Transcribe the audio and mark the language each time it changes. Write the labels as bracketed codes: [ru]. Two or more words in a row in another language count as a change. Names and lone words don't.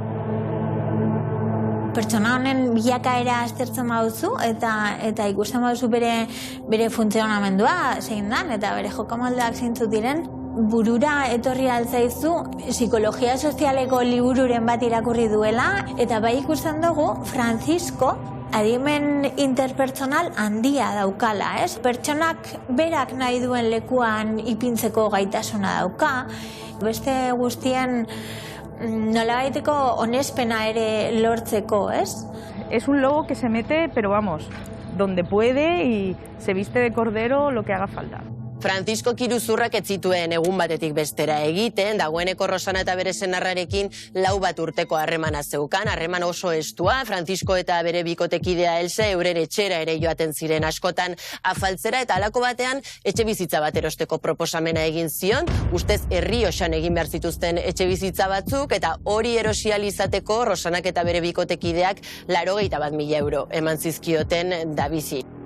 [eu] Pertsona honen bilakaera aztertzen baduzu eta ikusten baduzu bere funtzionamendua zein dan eta bere jokamoldeak zeintzuk diren, burura etorri altzaizu psikologia sozialeko libururen bat irakurri duela eta bai ikusten dugu Francisco adimen interpertsonal handia daukala, ez? Pertsonak berak nahi duen lekuan ipintzeko gaitasuna dauka, beste guztien nolabaiteko onespena ere lortzeko, ez? [es] Es un lobo que se mete, pero vamos, donde puede y se viste de cordero lo que haga falta. [eu] Francisco iruzurrak ez zituen egun batetik bestera egiten, dagoeneko Rosana eta bere senarrarekin 4 bat urteko harremana zeukan, harreman oso estua, Francisco eta bere bikotekidea Elsa euren etxera ere joaten ziren askotan afaltzera eta halako batean etxe bizitza bat erosteko proposamena egin zion, ustez Errioxan egin behar zituzten etxe bizitza batzuk eta hori erosial izateko Rosanak eta bere bikotekideak 81.000 euro eman zizkioten Davizi.